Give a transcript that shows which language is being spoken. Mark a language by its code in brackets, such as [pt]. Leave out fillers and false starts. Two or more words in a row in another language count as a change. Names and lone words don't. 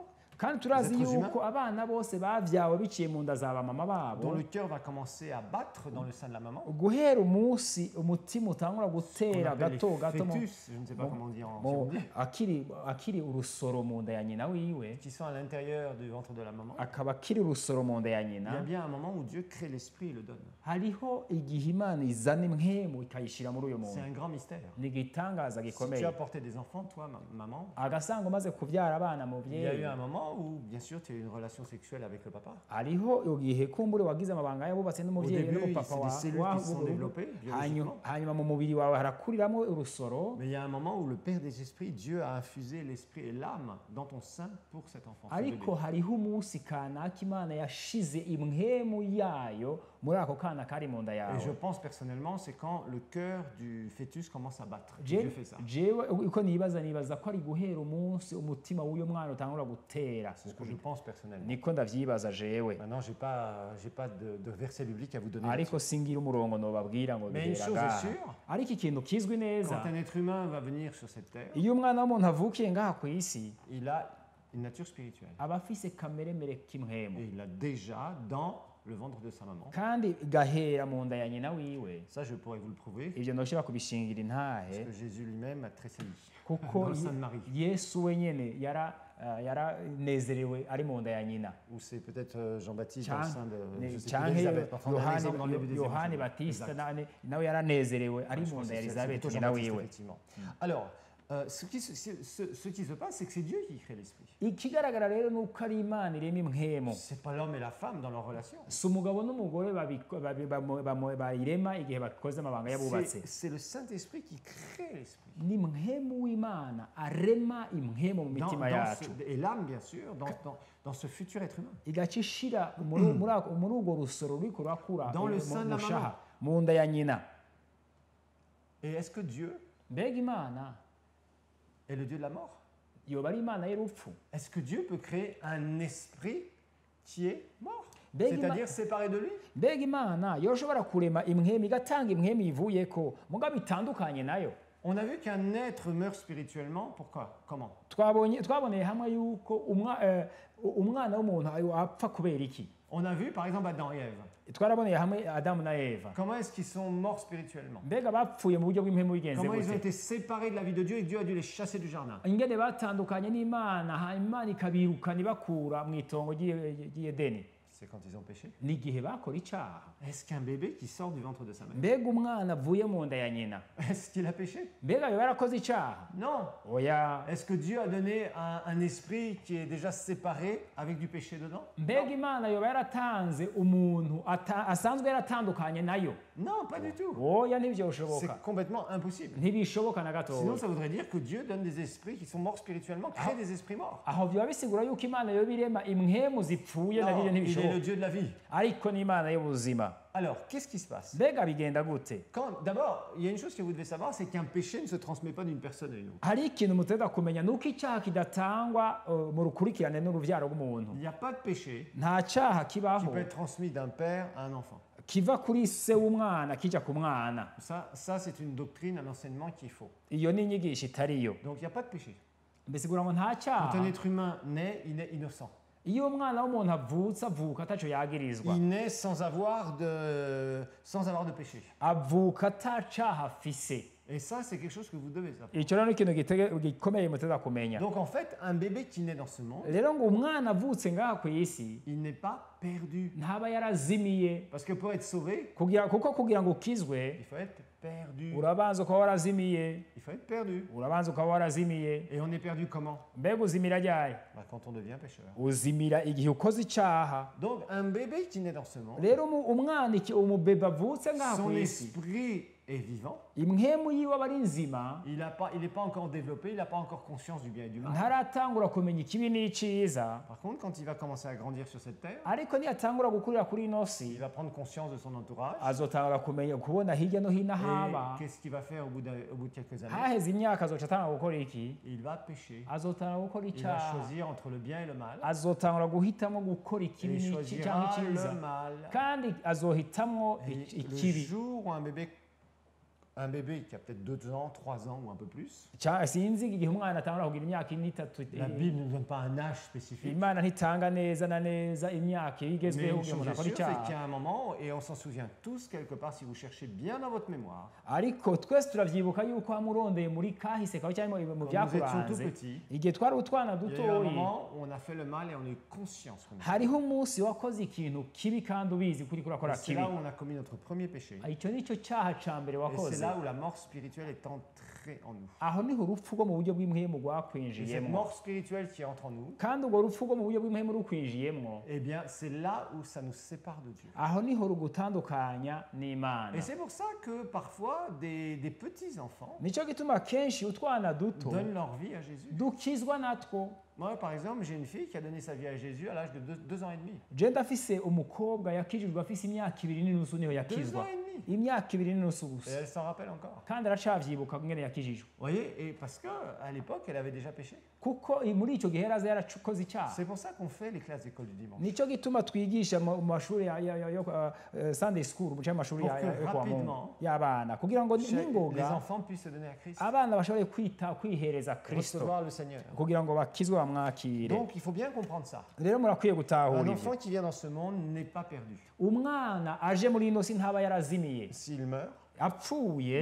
[rn] kandi turazi [fr] Les êtres [rn] yuko abana bose bavyawe biciye mu nda za bamama [fr] dont [rn] babo [fr] le cœur va commencer à battre dans le sein de la maman, [rn] guhera umunsi umutima utangura [fr] qu'on [rn] gutera [fr] appelle [rn] gato [fr] les [rn] gato [fr] fœtus, je ne sais pas comment on dit en [rn] mu- [fr] Gironde, [rn] akiri urusoro mu nda ya nyina wiwe [fr] qui sont à l'intérieur du ventre de la maman. [rn] akaba akiri urusoro mu nda ya [fr] Il y a [rn] nyina [fr] bien un moment où Dieu crée l'esprit et le donne. [rn] hariho igihe imana izana impwemu ikayishira muri uyo [fr] C'est [rn] muntu [fr] un grand mystère. [rn] ni igitangaza [fr] Si tu [rn] gikomeye [fr] as porté des enfants, toi, maman, [rn] agasanga umaze kubyara abana [fr] il y a eu [rn] muvyeyi [fr] un moment où, bien sûr, tu as eu une relation sexuelle avec le papa. [rn] hariho igihe kumbure wagize amabanga y'abubatse [fr] Au [rn] n'umuvyeyi [fr] début, [rn] n'umupapa [fr] c'est des cellules qui se sont développées biologiquement. [rn] hanyuma mu mubiri wawe harakuriramwo urusoro [fr] Mais il y a un moment où le Père des esprits, Dieu a infusé l'esprit et l'âme dans ton sein pour cet enfant. ce [rn] ariko [fr] bébé. [rn] hariho umunsi kanaka imana yashize impwemu yayo muri ako kana kari mu nda [fr] Et je [rn] yawe [fr] pense personnellement, c'est quand le cœur du fœtus commence à battre. que Dieu fait ça. [rn] jewe uko nibaza ko ari guhera umunsi umutima w'uyo mwana utangura gutera [fr] C'est ce que je pense personnellement. [rn] niko ndavyibaza jewe [fr] Maintenant, j'ai pas de verset biblique à vous donner. [rn] ariko [fr] là-dessus. [rn] singira umurongo nobabwira ngo [fr] Mais une [rn] bihera [fr] chose est [rn] ngaha [fr] sûre, [rn] ariko ikintu kizwi neza [fr] quand un être humain va venir sur cette terre, [rn] iyo umwana w'umuntu avukiye ngaha ku isi [fr] il a une nature spirituelle. [rn] aba afise kameremere k'imhemu [fr] Et il l'a déjà dans le ventre de sa maman. [rn] kandi gahera mu nda ya nyina wiwe. [fr] Ça, je pourrais vous le prouver, [rn] Ivyo ndoshobora kubishingira [fr] parce [rn] intahe [fr] que Jésus lui-même a tressailli [rn] kuko [fr] dans le sein de Marie. [rn] Yesu wenyene yaranezerewe ari mu nda ya nyina. [fr] Ou c'est peut-être Jean-Baptiste dans le sein de je sais plus, [rn] Canke [fr] d'Élisabeth. Enfin, on a un exemple dans le début des [rn] Yohani [fr] évangiles. [rn] Batista [fr] Exact. [rn] nawe yaranezerewe ari [fr] Ouais, je [rn] mu [fr] pense [rn] nda [fr] que [rn] ya [fr] c'est Elizabeth plutôt [rn] nyina [fr] Jean-Baptiste, [rn] wiwe. [fr] effectivement. Alors, ce qui se passe, c'est que c'est Dieu qui crée l'esprit. [rn] Ikigaragara rero nuko ari Imana irema imhemu. [fr] C'est pas l'homme et la femme dans leur relation. [rn] Si umugabo n'umugore bayirema igihe bakoze amabanga yabubatse. [fr] C'est le Saint-Esprit qui crée l'esprit. [rn] Ni imhemu w'Imana arema imhemu mu mitima yacu. [fr] Et l'âme, bien sûr, dans ce futur être humain. [rn] Igaca ishira muri urwo rusoro ruriko rurakura [fr] Dans le sein de la [rn] mu shaha, [fr] maman. [rn] mu nda ya nyina. [fr] Et est-ce que Dieu [rn] Mbega Imana [fr] est le Dieu de la mort? [rn] yoba ari Imana y'urupfu? [fr] Est-ce que Dieu peut créer un esprit qui est mort? [rn] Mbega [fr] C'est-à-dire séparé de lui? [rn] Mbega Imana yoshobora kurema imhemu igatanga imhemu ivuyeko mugabo itandukanye nayo? [fr] On a vu qu'un être meurt spirituellement. Pourquoi? Comment? [rn] Twaboneye hamwe yuko umwana w'umuntu apfa kubera iki? [fr] On a vu par exemple Adam et Ève. [rn] Twaraboneye hamwe Adamu na Eva. [fr] Comment est-ce qu'ils sont morts spirituellement? [rn] Mbega bapfuye mu buryo bw'impemu bigenze [fr] Comment ils ont [rn] gute? [fr] été séparés de la vie de Dieu et que Dieu a dû les chasser du jardin? [rn] Ingene batandukanye n'Imana, hanyuma Imana ikabirukana ibakura mu itongo ry'Edeni. [fr] C'est quand ils ont péché. [rn] N'igihe bakora icaha. [fr] Est-ce qu'un bébé qui sort du ventre de sa mère, [rn] Mbega umwana avuye mu nda ya nyina, [fr] est-ce qu'il a péché? [rn] mbega yoba yarakoze icaha? [fr] Non. [rn] Oya. [fr] Est-ce que Dieu a donné un esprit qui est déjà séparé avec du péché dedans? [rn] Mbega Imana yoba yaratanze umuntu asanzwe yaratandukanye nayo? [fr] Non, pas du tout. [rn] Oya, ntivyoshoboka. [fr] C'est complètement impossible. [rn] Ntibishoboka na [fr] Sinon, [rn] gatoya. [fr] ça voudrait dire que Dieu donne des esprits qui sont morts spirituellement, crée des esprits morts. [rn] Aho vyoba bisigura yuko Imana yoba irema imhemu zipfuye [fr] Non, [rn] navyo [fr] il est [rn] ntibishoboka. [fr] le Dieu de la vie. [rn] Ariko ni Imana y'ubuzima. [fr] Alors, qu'est-ce qui se passe? [rn] Mbega bigenda gute? [fr] D'abord, il y a une chose que vous devez savoir, c'est qu'un péché ne se transmet pas d'une personne à une autre. [rn] Hari ikintu mutegeka kumenya nuko icyaha kidatangwa mu rukurikirane n'uruvyaro rw'umuntu. [fr] Il n'y a pas de péché [rn] Nta cyaha [fr] qui [rn] kibaho [fr] peut être transmis d'un père à un enfant. [rn] kiva kuri se w'umwana kija ku mwana. [fr] Ça c'est une doctrine, un enseignement qui est faux. [rn] Iyo ni inyigisho itariyo. [fr] Donc, il n'y a pas de péché. [rn] Bisigura ngo nta [fr] Quand [rn] cyaha. [fr] un être humain naît, il est innocent. [rn] Iyo umwana w'umuntu avutse avuka ataco yagirizwa. [fr] Il naît sans avoir de péché. [rn] Avuka ata cyaha afise. [fr] Et ça, c'est quelque chose que vous devez savoir. [rn] Icyo rero ni ikintu gikomeye mutegeka kumenya. [fr] Donc, en fait, un bébé qui naît dans ce monde, [rn] Rero ngo umwana avutse ngaha ku isi [fr] il n'est pas perdu. [rn] ntaba yarazimiye [fr] Parce que pour être sauvé, [rn] kuko kugira ngo ukizwe [fr] il faut être perdu. [rn] urabanza ukaba warazimiye. [fr] Il faut être perdu. [rn] Urabanza ukaba warazimiye. [fr] Et on est perdu comment? [rn] Mbega uzimira ryari? [fr] Quand on devient pécheur. [rn] Uzimira igihe ukoze icyaha. [fr] Donc, un bébé qui naît dans ce monde, [rn] Rero umwana umubebe avutse ngaha [fr] son [rn] ku isi [fr] esprit est vivant. [rn] imhemu yiwe aba ari nzima, [fr] Il n'est pas encore développé, il n'a pas encore conscience du bien et du mal. [rn] ntaratangura kumenya ikibi n'icyiza. [fr] Par contre, quand il va commencer à grandir sur cette terre, [rn] Ariko niyatangura gukurira kuri ino si [fr] il va prendre conscience de son entourage. [rn] azotangura kubona hirya no hino haba. [fr] Et qu'est-ce qu'il va faire au bout de quelques années? [rn] Haheze imyaka azoca atangura gukora iki? [fr] Il va pécher. [rn] Azotangura gukora [fr] Il va [rn] icyaha. [fr] choisir entre le bien et le mal. [rn] Azotangura guhitamo gukora [fr] Et [rn] ikibi [fr] il [rn] cyangwa [fr] choisira [rn] icyiza. [fr] le mal. [rn] Kandi azohitamwo [fr] Et le [rn] ikibi. [fr] jour où un bébé qui a peut-être 2 ans, 3 ans ou un peu plus, [rn] Sinzi igihe umwana atangura kugira imyaka itatu. [fr] la Bible ne nous donne pas un âge spécifique. [rn] Imana ntitanga neza na neza imyaka [fr] Mais [rn] igezweho [fr] une [rn] kugira ngo [fr] chose est [rn] akore [fr] sûre, c'est [rn] icyaha. [fr] qu'il y a un moment, et on s'en souvient tous quelque part si vous cherchez bien dans votre mémoire, [rn] Ariko twese turavyibuka yuko wamurondeye muri kahise kawe cyangwa mu [fr] quand nous étions tout [rn] byakuranze [fr] petits, [rn] igihe twari utwana [fr] il y a eu un [rn] dutoyi [fr] moment où on a fait le mal et on a eu conscience. qu'on a fait. [rn] hariho umunsi wakoze ikintu kibi kandi ubizi kuri [fr] Et [rn] kurakora [fr] c'est [rn] kibi. [fr] là où on a commis notre premier péché. [rn] Icyo nicyo cyaha ca mbere [fr] Et c'est [rn] wakoze. [fr] là où la mort spirituelle est entrée en nous. [rn] Aho niho urupfu rwo mu buryo bw'imhemu [fr] Et cette [rn] rwakwinjiyemo. [fr] mort spirituelle qui entre en nous, [rn] Kandi urwo rupfu rwo mu buryo bw'imhemu rukwinjiyemo, [fr] eh bien, c'est là où ça nous sépare de Dieu. [rn] aho niho rugutandukanya n'Imana. [fr] Et c'est pour ça que parfois des petits-enfants [rn] Nicyo gituma kenshi utwana duto [fr] donnent leur vie à Jésus. [rn] dukizwa natwo. [fr] Moi, par exemple, j'ai une fille qui a donné sa vie à Jésus à l'âge de 2 ans et demi. [rn] Je ndafise umukobwa yakijijwe afise imyaka 2 n'inusu niho [fr] 2 [rn] yakizwa. [fr] ans et demi. [rn] Imyaka 2 n'inusu [fr] Et [rn] gusa. [fr] elle s'en rappelle encore. [rn] Kandi aracavyibuka ngene yakijijwe. [fr] Vous voyez, et parce qu'à l'époque, elle avait déjà péché. [rn] Kuko muri ico gihe yaraza yarakoze icyaha. [fr] C'est pour ça qu'on fait les classes d'école du dimanche. [rn] Nicyo gituma twigisha mu mashuri yo [en] Sunday school, [rn] mu mashuri [fr] Pour que [rn] yo [sw] kwa Mungu [fr] rapidement, [rn] y'abana kugira ngo [fr] Les [rn] ningoga [fr] enfants puissent se donner à Christ, [rn] abana bashobore kwihereza Kristo [fr] recevoir le Seigneur. [rn] kugira ngo bakizwe mwakire [fr] Donc il faut bien comprendre ça. [rn] rero murakwiye [fr] Un [rn] gutahura ivyo [fr] enfant qui vient dans ce monde n'est pas perdu. [rn] umwana aje muri ino si ntaba yarazimiye [fr] S'il meurt, [rn] apfuye